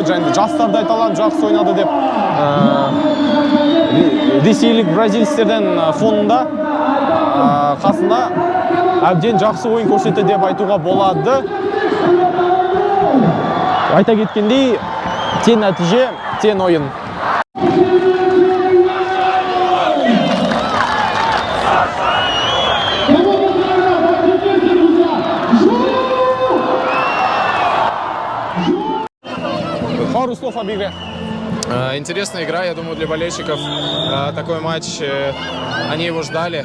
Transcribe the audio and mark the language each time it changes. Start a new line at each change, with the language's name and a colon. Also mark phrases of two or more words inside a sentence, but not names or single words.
Kazakh: Жастарды айталам, жақсы ойнады деп ресейлік бразилистерден фонында қасында әбден жақсы ойын көрсетті деп айтуға болады. Айта кеткендей, тең нәтиже, тең ойын.
Russian: Пару слов об игре. Интересная игра, я думаю, для болельщиков. Такой матч, они его ждали.